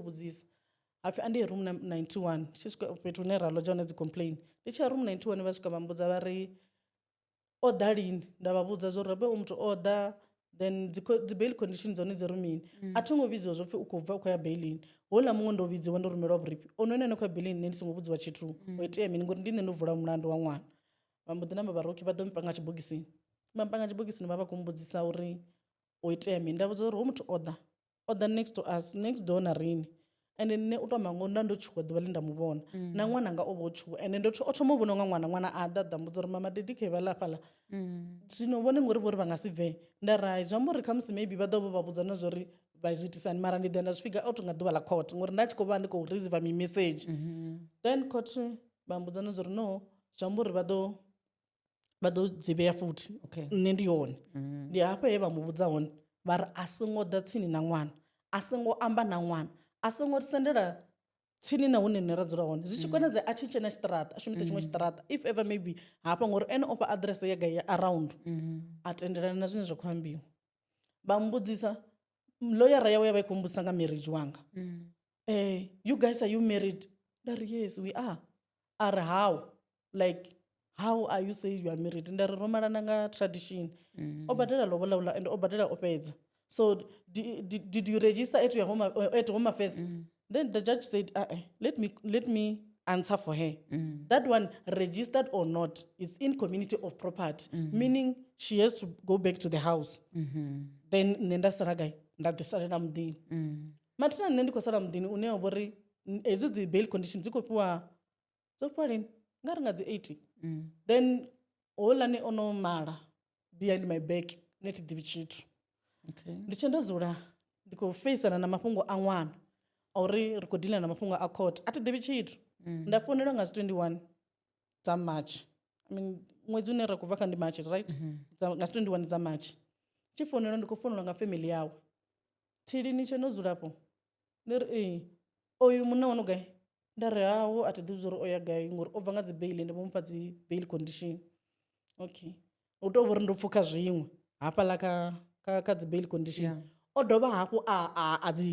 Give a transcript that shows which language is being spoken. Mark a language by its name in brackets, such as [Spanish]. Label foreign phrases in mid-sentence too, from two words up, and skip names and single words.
[Venda] vhudzisa hapfi a ndi ye room 91 ndi tshi swika fhethu hune ra lodza hone dzi complain ndi tshi ya room 91 vha swika vha mbudza vha ri o ḓa lini nda vha vhudza zwo ri u muthu o ḓa then dzi [English] bail condition [Venda] dzone dzi ri mini a thi ngo vhidziwa zwo pfhi u khou bva u khou ya bailini houḽa muṅwe ndo vhidziwa ndo rumelwa vhurifhi ono ene khou ya bailini nṋe ndi songo vhudziwa tshithu o itea mini ngori ndi nṋe ndo vula mulandu wa ṅwana vha mbo ḓi namba vha roki vha ḓo mpanga tshibogisini vha mpanga tshibogisini vha vha khou mbudzisa uri o itea mini nda vhudza uri ho muthu o ḓa [English] next to us next door [Venda] na riṋe ende nṋe u tou amba ngo nda ndo tshuwa ḓuvha ḽe nda mu vhona na ṅwana nga o vha o tshuwa ende ndo o thoma u vhona nga ṅwana a ḓa mbudza uri mama dedi khe vha lafhaḽa zwino vhone ngori vho ri vha nga si bve nda rai zwi amba uri khamusi maybe vha ḓo vha vhudza na zwo ri vha zwi itisani mara ndi ḓo nda zwi fhiga out nga ḓuvha ḽa court ngori nda tshi khou vha ndi khou receive mimessage then court vha mbudza na zwo ri no zwi amba uri vha ḓo dzivhea futhi nṋe ndi hone ndi hafho he vha mu vhudza hone vha ri a songo ḓa tsini na ṅwana a songo amba na ṅwana a songo sendela tsini na hune nṋe ra dzula hone zwi tshi konadzea a tshi tshena tshiṱaraṱa a shumise tshiṅwe tshiṱaraṱa [English] if ever maybe [Venda] hafha ngori ene ofha aḓirese ya gai ya around a tendelana na zwine zwa khou ambiwa vha mbudzisa loyara yawe ya vha i khou mbudzisa nga marriage wanga [English] you guys are you married [Venda] nda ri [English] yes we are how are you saying you are married [Venda] nda ri ro malana nga [English] tradition [Venda] o badela lobola [English] and [Venda] o badela o fhedza [English] so did you register at your home at home affairs then the judge said let me answer for her that one registered or not is in community of property meaning [Venda] she has to go back to the house then nṋe nda sala gai nda ḓi salela muḓini mathina nṋe ndi khou sala muḓini une wa vhori hedzi dzi [English] bail condition [Venda] dzi khou fhiwa dzo fhiwa lini nga ri nga dzi 80 then houḽani ono mala [English] behind my back [Venda] nṋe thi ḓivhi tshithu ndi tshe ndo dzula ndi khou feisana na mafhungo a ṅwana a uri ri khou dila na mafhungo a court a thi ḓivhi tshithu nda founelwa nga dzi 21 dza March ṅwedzi une ra khou bva kha ndi March right nga dzi 21 dza March tshi founelwa ndi khou founelwa nga family yawe thilini tshe no dzulapo ndi ri oyu munna wanu gai nda ri haho a thi ḓivhi zwo ri o ya gai ngori o bva nga dzi bail ndi vho mpha dzi [English] bail condition [Venda] okay u tou vhori ndo pfhuka zwiṅwe hafhaḽa kha dzi bail condition o dovha hafhu a